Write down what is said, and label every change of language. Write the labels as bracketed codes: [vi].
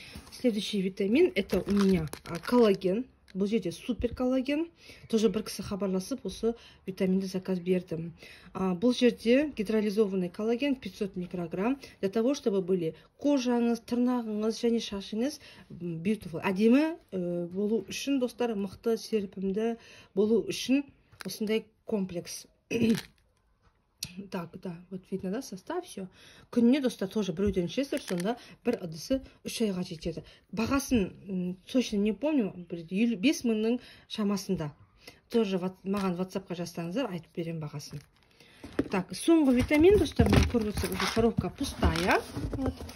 [ru] Следующий витамин, это у меня коллаген. [kk] Бұл жерде супер коллаген. Тоже бір кісі хабарласып, осы витаминді заказ бердім. Бұл жерде [ru] гидролизованный [kk] коллаген 500 микрограмм. [ru] Для того, чтобы были [kk] кожаңыз, тырнағыңыз және шашыңыз [en] beautiful. [kk] Әдемі болу үшін, достар, мықты, серпімді болу үшін осындай комплекс. [ru] Так, да, вот видно, да, состав, все. [kk] Күніне, достар, тоже біреуден ішесіздер, сонда бір ыдысы 3 айға жетеді. Бағасын [ru] точно не помню, [kk] 5 мыңның шамасында. Тоже маған WhatsApp-қа жазсаңыздар, айтып берем бағасын. Так, соңғы витамин, достар, мен көріп отырсам, [ru] уже коробка пустая. Вот.